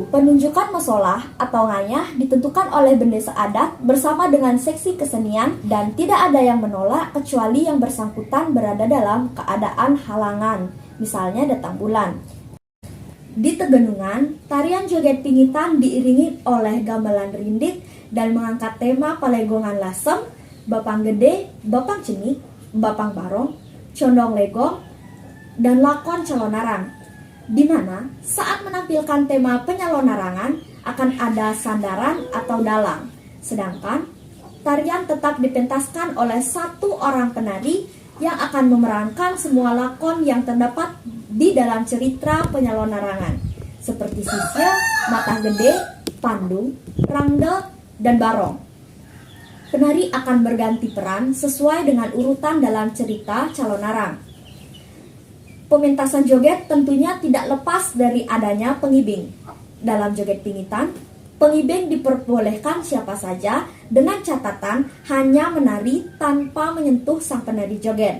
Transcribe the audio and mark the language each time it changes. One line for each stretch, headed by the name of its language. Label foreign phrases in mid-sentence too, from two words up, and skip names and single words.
Indonesian: Penunjukan mesolah atau ngayah ditentukan oleh bendesa adat bersama dengan seksi kesenian dan tidak ada yang menolak kecuali yang bersangkutan berada dalam keadaan halangan, misalnya datang bulan. Di Tegenungan, tarian joget pingitan diiringi oleh gamelan rindik dan mengangkat tema palegongan lasem, bapang gede, bapang cenik, bapang barong, condong legong, dan lakon calonarang. Di mana saat menampilkan tema penyalonarangan akan ada sandaran atau dalang. Sedangkan tarian tetap dipentaskan oleh satu orang penari yang akan memerankan semua lakon yang terdapat di dalam cerita penyalonarangan seperti sisya, mata gede, pandung, rangda, dan barong. Penari akan berganti peran sesuai dengan urutan dalam cerita calonarang. Pementasan joget tentunya tidak lepas dari adanya pengibing. Dalam joget pingitan, pengibing diperbolehkan siapa saja dengan catatan hanya menari tanpa menyentuh sang penari joget.